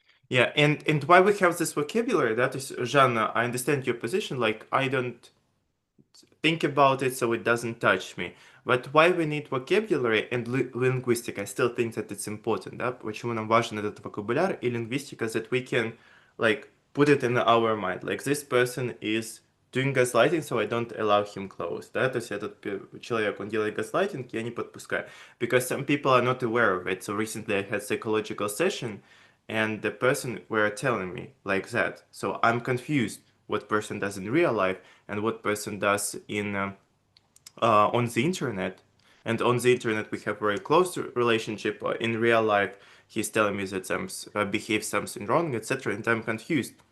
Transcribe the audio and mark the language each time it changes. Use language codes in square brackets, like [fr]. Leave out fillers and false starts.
[en] Yeah, and why we have this vocabulary, that is, Жанна, I understand your position, like, I don't think about it so it doesn't touch me. But why we need vocabulary and linguistic, I still think that it's important, да? Почему нам важен этот вокабуляр и лингвистика, that we can, like, put it in our mind. Like, this person is doing gaslighting, so I don't allow him close, да? [ru] То есть этот человек, он делает gaslighting, я не подпускаю. [en] Because some people are not aware of it. So recently I had psychological session, and the person were telling me like that. So I'm confused what person does in real life and what person does in on the internet. And on the internet we have very close relationship. In real life he's telling me that some behaves something wrong, etc. And I'm confused.